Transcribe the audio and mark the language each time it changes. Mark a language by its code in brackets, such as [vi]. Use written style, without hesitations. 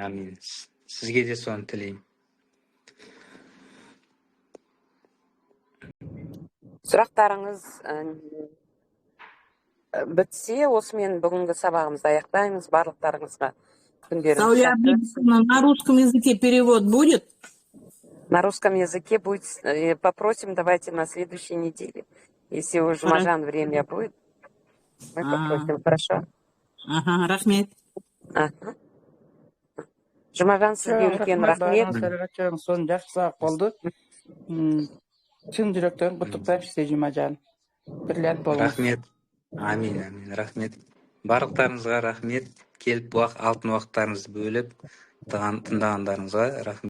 [kk] Амин. Сізге де соны тілеймін. Сұрақтарыңыз бітсе, осымен бүгінгі сабағымызды аяқтаймыз. Барлықтарыңызға күндеріңіз. [ru] На русском языке перевод будет? На русском языке будет. Попросим, давайте на следующей неделе. Если у Жұмажан время будет, мы попросим, хорошо? [kk] Рахмет. Жұмажан, сізге үлкен рахмет. Соны жақсы сабақ болды. Шын жүректен құттықтаймын сізге, Жұмажан. Бірлән болыңыз. Рахмет. Амин. Рахмет. Барлықтарыңызға рахмет. Келіп алтын уақыттарыңызды бөліп тыңдағандарыңызға рахмет.